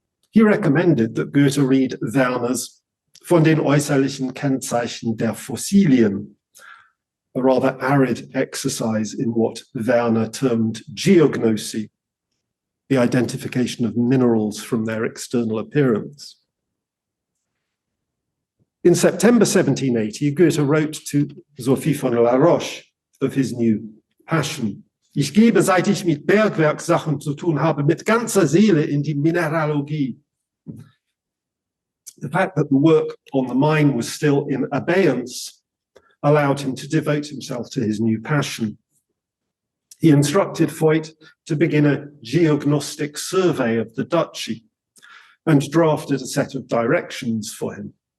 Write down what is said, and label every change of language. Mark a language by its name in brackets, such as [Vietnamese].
[English] He recommended that Goethe read Werner's Von den äußerlichen Kennzeichen der Fossilien, a rather arid exercise in what Werner termed geognosy, the identification of minerals from their external appearance. In September 1780, Goethe wrote to Sophie von La Roche of his new passion. [German] Ich gebe, seit ich mit Bergwerksachen zu tun habe, mit ganzer Seele in die Mineralogie. [English] The fact that the work on the mine was still in abeyance allowed him to devote himself to his new passion. He instructed Voigt to begin a geognostic survey of the duchy and drafted a set of directions for him.